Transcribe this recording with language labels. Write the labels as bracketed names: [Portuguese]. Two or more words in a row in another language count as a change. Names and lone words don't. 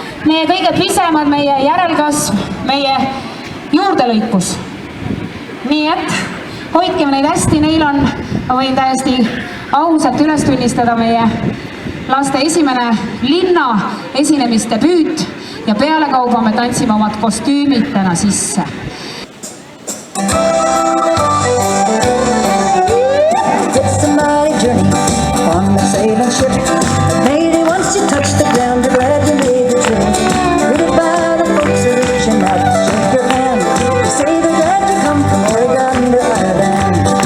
[Estonian] meie kõige pisemad, meie järelkasv, meie juurdelõikus. Nii et hoidkem neid hästi, neil on, ma võin täiesti ausalt üles tunnistada, meie laste esimene linna esinemiste püüt ja pealekauba me tantsime omad kostüümid täna sisse. [English] It's a mighty journey on the sailing ship. Maybe once you touch the ground, you're glad you made the trip. Greeted by the folks who reaching out to shake your hand. They say they're glad you come from Oregon to Ireland.